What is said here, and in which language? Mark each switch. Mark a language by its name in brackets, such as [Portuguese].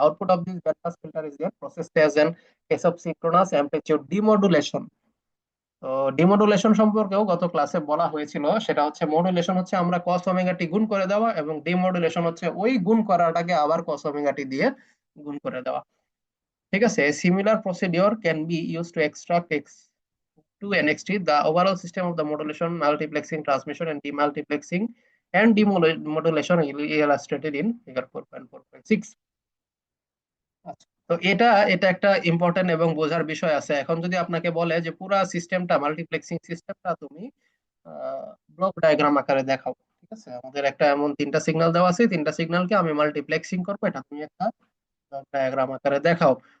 [English] The output of this band pass filter is then processed as an case of synchronous amplitude demodulation. [Bangla] তো ডিমোডুলেশন সম্পর্কেও গত ক্লাসে বলা হয়েছিল। সেটা হচ্ছে, মডুলেশন হচ্ছে আমরা কস ওমেগা টি গুণ করে দেওয়া, এবং ডিমোডুলেশন হচ্ছে ওই গুণ করাটাকে আবার কস ওমেগা টি দিয়ে গুণ করে দেওয়া। ঠিক আছে, [English] Similar procedure can be use to extract x to NXT. The overall system of the modulation, multiplexing, transmission, and demultiplexing and demodulation is illustrated in figure 4.4.6. [Bangla] আচ্ছা, তো এটা একটা ইম্পর্টেন্ট এবং বোঝার বিষয় আছে। এখন যদি আপনাকে বলে যে পুরা সিস্টেমটা, মাল্টিপ্লেক্সিং সিস্টেমটা তুমি ব্লক ডায়াগ্রাম আকারে দেখাও। ঠিক আছে, আমাদের একটা এমন তিনটা সিগন্যাল দেওয়া আছে, তিনটা সিগন্যালকে আমি মাল্টিপ্লেক্সিং করবো, এটা তুমি একটা ডায়াগ্রাম আকারে দেখাও।